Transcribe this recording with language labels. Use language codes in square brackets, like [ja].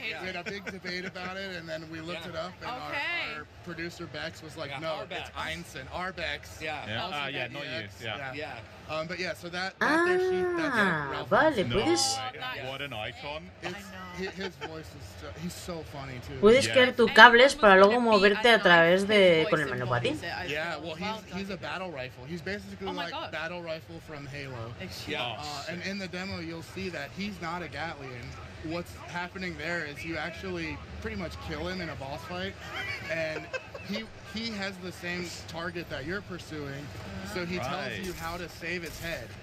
[en] We had a big debate about it, and then we looked it up, and our producer Bex was like, no, it's Ineson. Arbex. Not you. But yeah, so that there that's Ralph [es] vale, puedes... [en] What an icon. His voice is he's so funny too. [es] Puedes crear tus cables para luego moverte a través de con el monopatín. [en] Yeah, well, he's a battle rifle. He's basically like battle rifle from Halo. And in the demo, you'll see that he's not a Gatlian. What's happening there is you actually pretty much kill him in a boss fight, and he has the same target that you're pursuing, so he tells you how to save his head.